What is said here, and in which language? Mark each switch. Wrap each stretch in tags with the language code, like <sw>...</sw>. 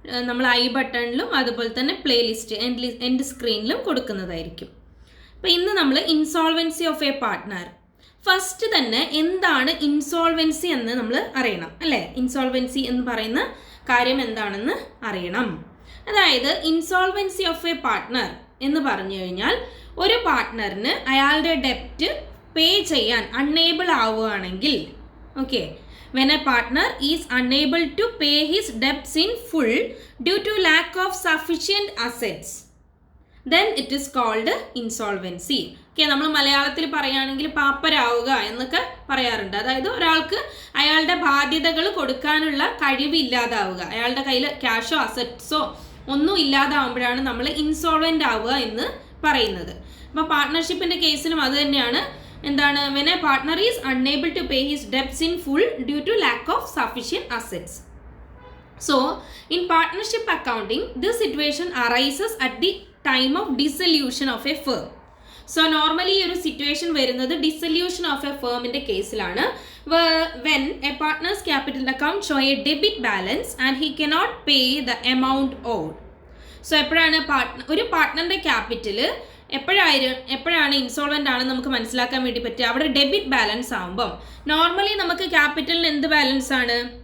<ml>നമ്മൾ ഐ ബട്ടണിലും അതുപോലെ തന്നെ പ്ലേലിസ്റ്റ് എൻഡ് സ്ക്രീനിലും കൊടുക്കുന്നതായിരിക്കും. അപ്പോൾ ഇന്ന് നമ്മൾ insolvency of A partner. First തന്നെ എന്താണ് ഇൻസോൾവൻസി എന്ന് നമ്മൾ അറിയണം അല്ലേ? ഇൻസോൾവൻസി എന്ന് പറയുന്ന കാര്യം എന്താണെന്ന് അറിയണം. അതായത് ഇൻസോൾവൻസി ഓഫ് എ പാർട്ട്ണർ എന്ന് പറഞ്ഞു കഴിഞ്ഞാൽ ഒരു പാർട്ട്ണറിന് അയാളുടെ ഡെപ്റ്റ് പേ ചെയ്യാൻ അൺഎബിൾ ആവുകയാണെങ്കിൽ, okay,</ml> <en>when a partner is unable to pay his debts in full due to lack of sufficient assets, then it is called insolvency.</en> <ml>Okay, നമ്മൾ മലയാളത്തിൽ പറയുകയാണെങ്കിൽ പാപ്പരാവുക എന്നൊക്കെ പറയാറുണ്ട്. അതായത് ഒരാൾക്ക് അയാളുടെ ബാധ്യതകൾ കൊടുക്കാനുള്ള കഴിവില്ലാതാവുക, അയാളുടെ കയ്യിൽ ക്യാഷോ അസറ്റ്സോ ഒന്നും ഇല്ലാതാവുമ്പോഴാണ് നമ്മൾ ഇൻസോൾവെൻ്റ് ആവുക എന്ന് പറയുന്നത്. അപ്പോൾ പാർട്ട്ണർഷിപ്പിൻ്റെ കേസിലും അത് തന്നെയാണ്. എന്താണ്?</ml> <en>when a partner is unable to pay his debts in full due to lack of sufficient assets. So in partnership accounting, this situation arises at the time of dissolution of a firm.</en> <ml>So normally ഒരു situation വരുന്നത് dissolution of A ഫേമിൻ്റെ കേസിലാണ്.</ml> <en>when a partner's capital account show a debit balance and he cannot pay the amount owed.</en> <ml>So എപ്പോഴാണ് ഒരു പാർട്ട്ണറിൻ്റെ capital എപ്പോഴാണ് insolvent ആണെന്ന് നമുക്ക് മനസ്സിലാക്കാൻ വേണ്ടി പറ്റുക? അവിടെ ഡെബിറ്റ് ബാലൻസ് ആകുമ്പം നോർമലി നമുക്ക് ക്യാപിറ്റലിന് എന്ത് ബാലൻസ് ആണ്?</ml>